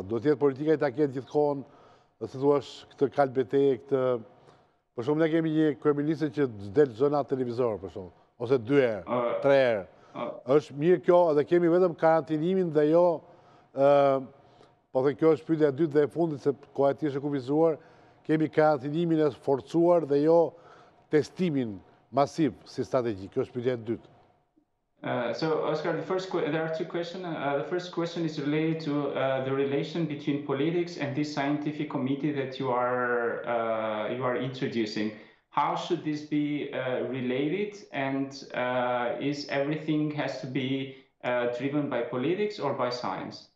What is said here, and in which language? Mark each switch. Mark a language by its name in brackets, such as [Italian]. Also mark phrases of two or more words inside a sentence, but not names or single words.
[Albanian] Do të jetë politika i ta ketë gjithkohon, dhe se thuash këtë kalb betejë, këtë për shembull ne kemi një kryeministër që del çdo natë televizor për shembull, ose 2 herë, 3 herë. Është mirë kjo dhe kemi vetëm karantinimin dhe jo po thënë kjo është pyetja e dytë dhe e fundit se koha e tij është e kufizuar, kemi karantinimin e forcuar dhe jo testimin masiv si strategji. Kjo është pyetja e dytë. [English] So, Oscar, there are two questions. The first question is related to the relation between politics and this scientific committee that you are introducing. How should this be related, and is everything has to be driven by politics or by science?